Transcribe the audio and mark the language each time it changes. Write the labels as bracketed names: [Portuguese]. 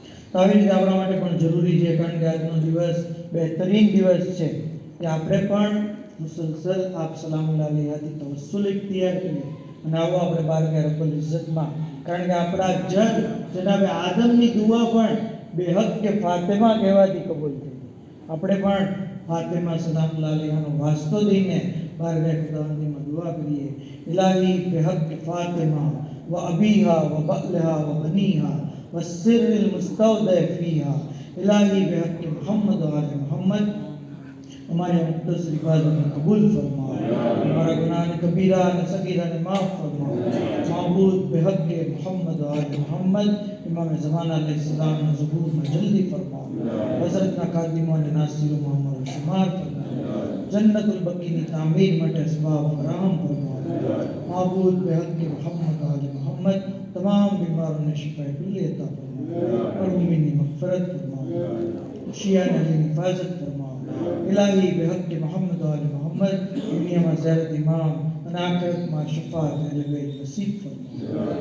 [Gujarati] તો આવી રીતે આપણા માટે પણ જરૂરી છે, કારણ કે આજનો દિવસ બહેતરીન દિવસ છે કે આપણે પણ મુસલસલ આપ સલામુલ્લાહ અલૈહાથી તવસ્સુલ ઇખ્તિયાર કરીએ. અને આવો આપણે બારગાહ રબ્બુલ ઇઝ્ઝતમાં, કારણ કે આપણા જદ જનાબે આદમની દુઆ પણ બેહક કે ફાતિમા કહેવાથી કબૂલ થઈ. આપણે પણ ફાતિમા સલામુલ્લાહ અલૈહાનો વાસ્તો દઈને બારગાહ ખુદાવંદીમાં દુઆ કરીએ. ઇલાહી બેહક કે ફાતિમા વ અબીહા વ બઅલહા વ બનીહા [Hindi] व सिर्रिल मुस्तौदे फीहा इलाही बेहक के मोहम्मद व आले मोहम्मद हमारे मुख्तसर इबादत में कबूल फरमाओ, हमारा गुनाह कबीरा ने सगीरा ने माफ़ फरमाओ. माबूद बेहक के मोहम्मद व आले मोहम्मद इमाम ज़माना अलैहिस्सलाम ने ज़ुहूर में जल्दी फरमाओ. हज़रत ना कादिमों ने नासिर मोहम्मद शुमार फरमाओ. [Gujarati] जन्नतुल बकी ની તામીર માટે અસબાબ ફરાહમ ફરમાओ. [Hindi] माबूद बेहक के मोहम्मद व आले मोहम्मद तमाम बीमारों ने शिफा कुल्ली अता फरमाओ और उम्मीद मग़फ़िरत फरमाओ. शिया ने हिफाजत फरमाओ. इलाही बेहक के मोहम्मद व आले मोहम्मद दुनिया में ज़ियारत इमाम और आखिरत में शफ़ाअत अहले बैत नसीब फरमाओ.